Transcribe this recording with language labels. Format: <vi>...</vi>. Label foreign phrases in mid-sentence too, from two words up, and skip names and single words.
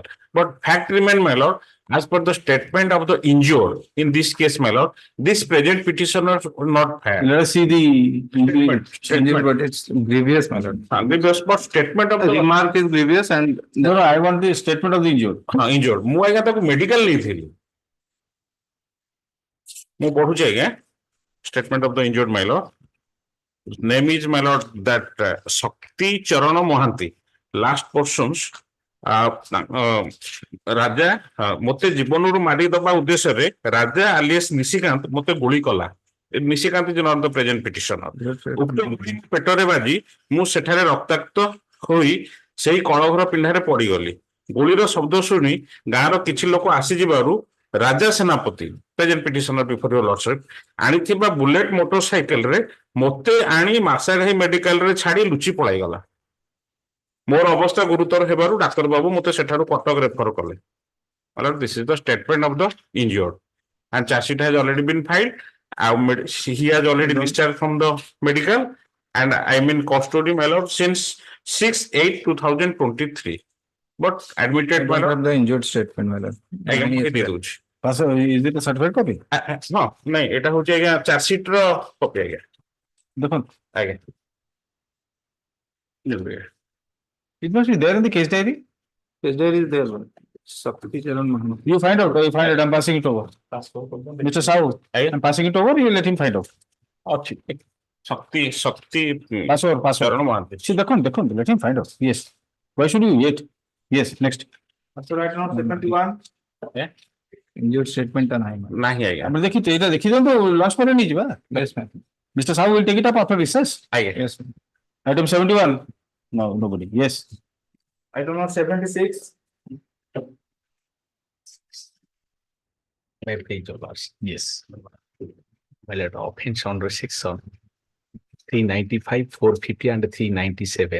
<en>But fact remain, my lord, as per the statement of the injured in this case, my lord, this present petitioner will not have. Let us see the Statement, but it's grievous, my lord. Grievous, but statement of The the remark is grievous and no, I want the statement of the injured. injured.</en> <or>ମୁଁ ଆଜ୍ଞା ତାକୁ ମେଡିକାଲ ନେଇଥିଲି। ମୁଁ ପଢୁଛି ଆଜ୍ଞା</or> <en>statement of the injured, my lord. Name is, my lord, that Shakti Charana Mohanty. Last portions,</en> <or>ରାଜା ମତେ ଜୀବନରୁ ମାରିଦବା ଉଦ୍ଦେଶ୍ୟରେ ରାଜା ଆଲିଏସ୍ ନିଶିକାନ୍ତ ମତେ ଗୁଳି କଲା।</or> <en>ନିଶିକାନ୍ତ is not the present petitioner.</en> <or>ଉକ୍ତ ଗୁଳି ପେଟରେ ବାଜି ମୁଁ ସେଠାରେ ରକ୍ତାକ୍ତ ହୋଇ ସେଇ କଳଘର ପିଣ୍ଡାରେ ପଡିଗଲି। ଗୁଳିର ଶବ୍ଦ ଶୁଣି ଗାଁର କିଛି ଲୋକ ଆସିଯିବାରୁ ରାଜା ସେନାପତି</or> <en>present petitioner before your lordship</en> <or>ଆଣିଥିବା ବୁଲେଟ ମୋଟରସାଇକେଲରେ ମତେ ଆଣି ମାର୍ଶାଘାଇ ମେଡିକାଲରେ ଛାଡି ଲୁଚି ପଳାଇଗଲା। ମୋର ଅବସ୍ଥା ଗୁରୁତର ହେବାରୁ ଡାକ୍ତର ବାବୁ ମତେ ସେଠାରୁ କଟକ ରେଫର କଲେ।</or> <en>This is the statement of the injured, and charge sheet has already been filed. He has already discharged from the medical, and I'm in custody, my lord, since 6/8/2023. But admitted, my lord. the injured statement, my lord. Pass over. Is it a certified copy? No,</en> <or>ନାଇଁ ଏଟା ହଉଛି ଆଜ୍ଞା ଚାର୍ଜ ସିଟ୍ ର କପି ଆଜ୍ଞା। ଦେଖନ୍ତୁ ଆଜ୍ଞା।</or> <en>It must be there in the case diary. Case diary is there, one. Shakti Charan Mohanty. You find out. You find it. I'm passing it over. Mr. Sahu, I'm passing it over. You let him find out.</en> <or>ଅଛି ଶକ୍ତି</or> <en>Pass over. Pass over.</en> <or>ଚରଣ ମହାନ୍ତି।</or> <en>See, ଦେଖନ୍ତୁ. Let him find out. Yes. Why should you wait? Yes. Next. So right now 71. Injured statement</en> <or>ନାହିଁ ଆଜ୍ଞା। ଆମେ ଦେଖିଦିଅନ୍ତୁ ଲଞ୍ଚ ପରେ ନେଇଯିବା।</or> <en>Yes, ma'am. Mr. Sahu will take it up after recess.</en> <or>ଆଜ୍ଞା।</or> <en>Yes, ma'am. Item 71. No, nobody. Yes. Item number 76. May I please, your lordship? Yes. Well, at offense under section 395, 450 and 397.</en>